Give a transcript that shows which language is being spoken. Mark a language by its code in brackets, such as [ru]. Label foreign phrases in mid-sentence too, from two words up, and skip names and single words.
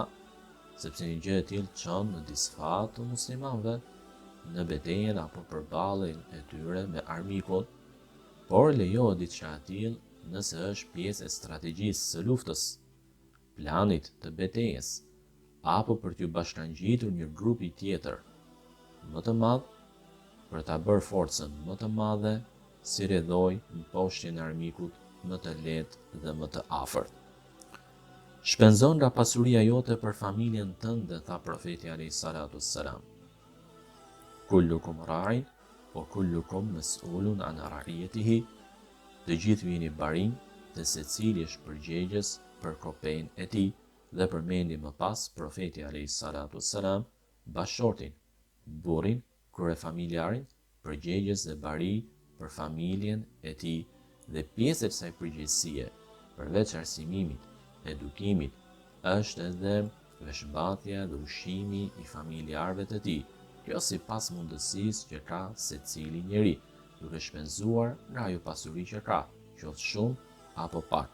[sq] sepse një gjë e tillë çon në disfat të muslimanëve në betejën apo përballjen e tyre me armikun, por lejohet diçka e tillë nëse është pjesë e strategjisë së luftës, planit të betejës, apo për t'ju bashkangjitur një grupi tjetër më të madh për ta bërë forcën më të madhe si rrjedhoj në poshtjen e armikut më të lehtë dhe më të afërt. Shpenzon nga pasuria jote për familjen tënde, tha profeti [ar] عليه الصلاة والسلام. كلكم راع وكلكم مسؤول عن رعيته. [sq] Të gjithë vini barinj dhe secili është përgjegjës për kopën e tij, dhe përmendi më pas profeti [ar] عليه الصلاة والسلام [sq] bashortin, burrin, kryefamiljarin, përgjegjës dhe bari për familjen e tij, dhe pjesë e kësaj përgjegjësie, përveç arsimimit, edukimit, është edhe veshmbathja dhe ushqimi i familjarëve të tij, kjo sipas mundësisë që ka secili njeri, duke shpenzuar nga ajo pasuri që ka, qoftë shumë apo pak.